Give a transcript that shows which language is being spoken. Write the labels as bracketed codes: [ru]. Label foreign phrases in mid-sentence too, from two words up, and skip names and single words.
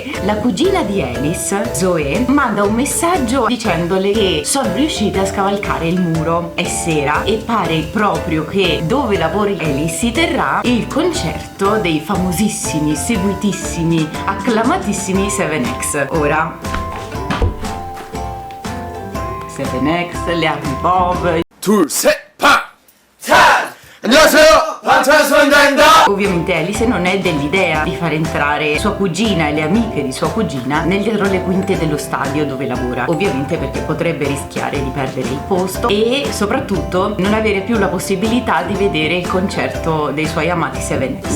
[it] La cugina di Alice, Zoe, manda un messaggio dicendole che sono riuscite a scavalcare il muro. È sera e pare proprio che dove lavori Alice si terrà il concerto dei famosissimi, seguitissimi, acclamatissimi 7X. Ora 7X, le Army Bob. [ko] 둘, 셋, 팡! 짠! 안녕하세요! 방탄소년단입니다! [it] Ovviamente Alice non è dell'idea di far entrare sua cugina e le amiche di sua cugina nel dietro le quinte dello stadio dove lavora, ovviamente perché potrebbe rischiare di perdere il posto e soprattutto non avere più la possibilità di vedere il concerto dei suoi amati 7X.